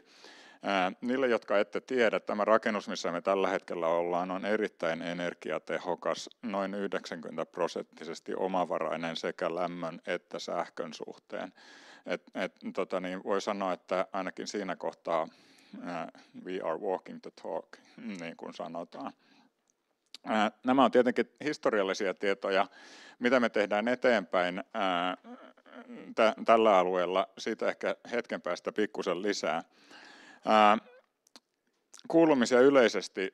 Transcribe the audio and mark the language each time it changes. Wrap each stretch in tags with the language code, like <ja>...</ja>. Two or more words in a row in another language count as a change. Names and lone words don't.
<fi>Niille, jotka ette tiedä, tämä rakennus, missä me tällä hetkellä ollaan, on erittäin energiatehokas, noin 90% omavarainen sekä lämmön että sähkön suhteen. Voi sanoa, että ainakin siinä kohtaa</fi> <en>we are walking the talk,</en> <fi>niin kuin sanotaan. Nämä on tietenkin historiallisia tietoja, mitä me tehdään eteenpäin tällä alueella, siitä ehkä hetken päästä pikkusen lisää. Kuulumisia yleisesti.</fi>